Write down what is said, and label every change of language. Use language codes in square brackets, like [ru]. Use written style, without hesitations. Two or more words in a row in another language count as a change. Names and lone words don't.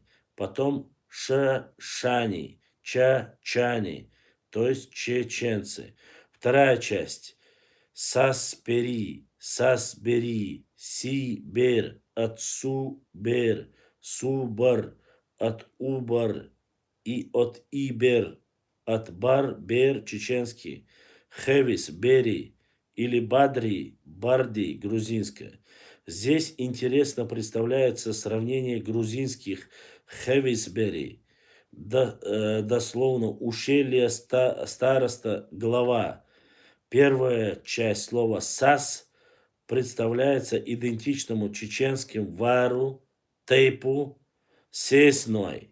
[ru] Потом шани, чани, то есть чеченцы. Вторая часть. Саспери, сибер, от субер, субар, от убар и от ибер, от бар-бер чеченский, хевис, бери или бадри, барди грузинское. Здесь интересно представляется сравнение грузинских хевисбери, дословно ущелье староста глава. Первая часть слова «сас» представляется идентичному чеченским вару, тейпу, сесной.